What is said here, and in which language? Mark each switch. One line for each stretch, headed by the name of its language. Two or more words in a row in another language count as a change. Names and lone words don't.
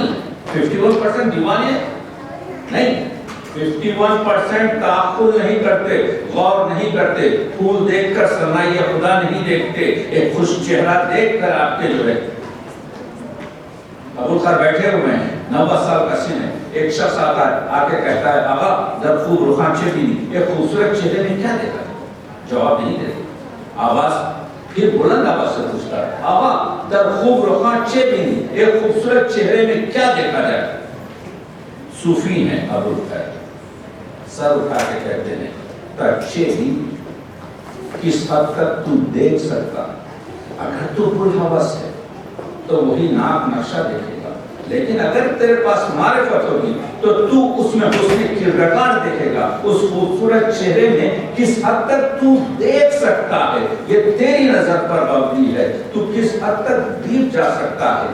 Urdu: 51% دیوانے نہیں، 51% تعقل نہیں کرتے، غور نہیں کرتے، پھول دیکھ کر ثنائے خدا نہیں دیکھتے، ایک خوش چہرہ دیکھ کر آپ کے جو ہے ابو خیر بیٹھے ہوئے ہیں، 90 سال کا سن ہے، ایک شخص آتا ہے آ کے کہتا ہے
Persian: آقا در خوب رخان چه بینی،
Urdu: ایک خوبصورت چہرے میں کیا دیکھا؟ جواب نہیں دیتے، آواز پھر بلند آواز سے پوچھتا ہے
Persian: آقا در خوب رخان چه بینی،
Urdu: ایک خوبصورت چہرے میں کیا دیکھا جائے؟ صوفی ہیں ابو خیر، سر اٹھا کے کہتے ہیں ترچے بھی کس حد تک تو دیکھ سکتا، اگر تو پرہوس ہے تو وہی ناک نقشہ دیکھے گا، لیکن اگر تیرے پاس معرفت ہوگی تو تو اس میں حسن کردگار دیکھے گا، اس خوبصورت چہرے میں کس حد تک تو دیکھ سکتا ہے، یہ تیری نظر پر مبنی ہے، تو کس حد تک دیکھ جا سکتا ہے۔